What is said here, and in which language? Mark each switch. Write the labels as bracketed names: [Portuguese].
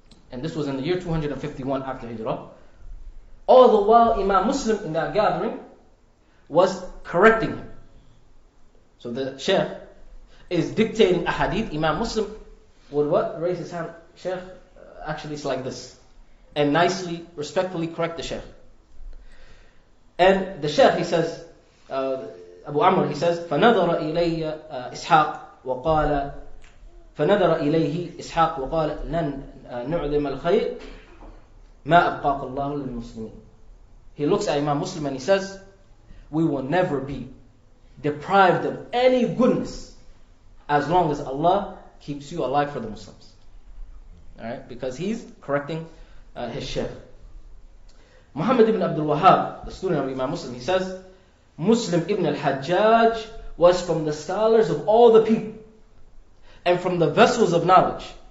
[English] And this was in the year 251 after Hijrah. All the while Imam Muslim in that gathering was correcting him. So the Shaykh, is dictating a hadith, Imam Muslim would what? Raise his hand. Sheikh, actually it's like this. And nicely, respectfully correct the Sheikh. And the Sheikh, he says, [Arabic] Abu Amr, he says, فَنَظَرَ إِلَيَّ إِسْحَاقُ وَقَالَ فَنَظَرَ إِلَيْهِ إِسْحَاقُ وَقَالَ لَنْ نُعْذِمَ الْخَيْرِ مَا أَبْقَاقَ اللَّهُ لِلْمُسْلِمِينَ. [English] He looks at Imam Muslim and he says, we will never be deprived of any goodness as long as Allah keeps you alive for the Muslims. Alright? Because he's correcting his Shaykh. Muhammad ibn Abdul Wahhab, the student of Imam Muslim, he says, Muslim ibn al-Hajjaj was from the scholars of all the people and from the vessels of knowledge.